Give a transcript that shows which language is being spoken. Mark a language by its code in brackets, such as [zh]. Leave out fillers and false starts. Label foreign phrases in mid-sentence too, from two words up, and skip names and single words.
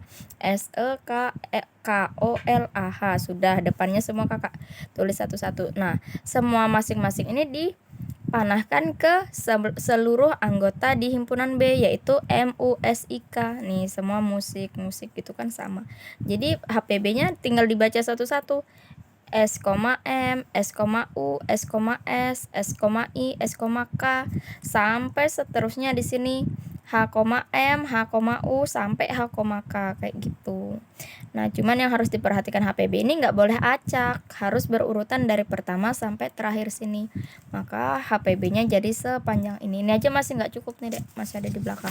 [id] S, E, K, O, L, A, H, sudah, depannya semua kakak tulis satu-satu. Nah, semua masing-masing ini dipanahkan ke seluruh anggota di himpunan B, yaitu M, U, S, I, K. Nih, semua musik itu kan sama. Jadi HPB-nya tinggal dibaca satu-satu. S, M, S, U, S, S, S, I, S, K, sampai seterusnya di sini H, M, H, U, sampai H, K, kayak gitu. Nah, cuman yang harus diperhatikan HPB ini nggak boleh acak, harus berurutan dari pertama sampai terakhir sini. Maka HPB-nya jadi sepanjang ini. Ini aja masih nggak cukup nih Dek, masih ada di belakang.